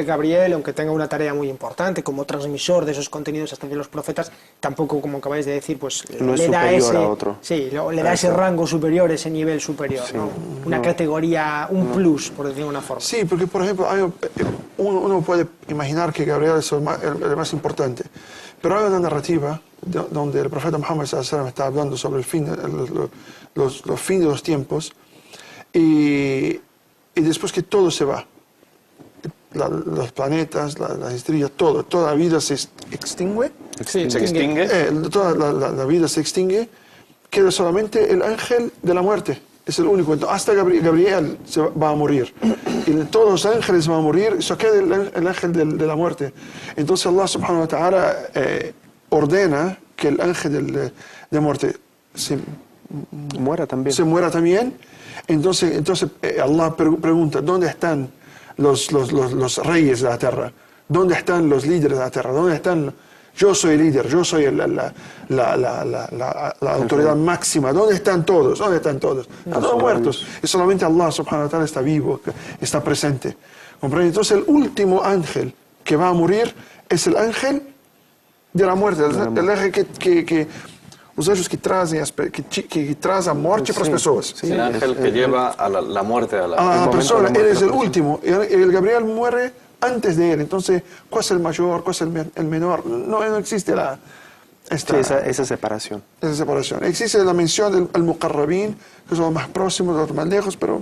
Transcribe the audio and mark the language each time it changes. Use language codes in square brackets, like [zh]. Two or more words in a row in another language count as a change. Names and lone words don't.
[es] que Gabriel, aunque tenga una tarea muy importante como transmisor de esos contenidos hasta de los profetas, tampoco, como acabáis de decir, pues No es le da superior ese, a otro. sí, le da ese rango superior, ese nivel superior, ¿no? Una categoría, un plus, por decirlo de una forma. Sí, porque por ejemplo, uno puede imaginar que Gabriel es el más importante, pero hay una narrativa donde el profeta Muhammad [ar] صلى الله عليه وسلم [es] está hablando sobre el fin, los fines de los tiempos, y después que todo se va, los planetas, las estrellas, toda la vida se extingue, Sí, Se extingue. toda la vida se extingue, queda solamente el ángel de la muerte. Es el único. Entonces, hasta Gabriel va a morir. Y todos los ángeles van a morir. Eso queda el ángel de la muerte. Entonces Allah [ar] سبحانه وتعالى [es] ordena que el ángel de muerte Muera también. se muera también. Entonces Allah pregunta, ¿dónde están los reyes de la tierra? ¿Dónde están los líderes de la tierra? ¿Dónde están? Yo soy el líder, yo soy la autoridad máxima. ¿Dónde están todos? ¿Dónde están todos? Están todos muertos. Y solamente Allah [ar] سبحانه وتعالى [es] está vivo, está presente. ¿Comprende? Entonces el último ángel que va a morir es el ángel de la muerte. El ángel que [pt] os anjos que traz a morte para as pessoas. [es] Sí, el ángel que lleva a la muerte a A la momento persona, de la él muerte es de el la persona. último. El Gabriel muere antes de él. Entonces, ¿cuál es el mayor? ¿Cuál es el menor? No existe Sí, esa separación. Esa separación. Existe la mención del al-Muqarrabin, que son los más próximos, los más lejos, pero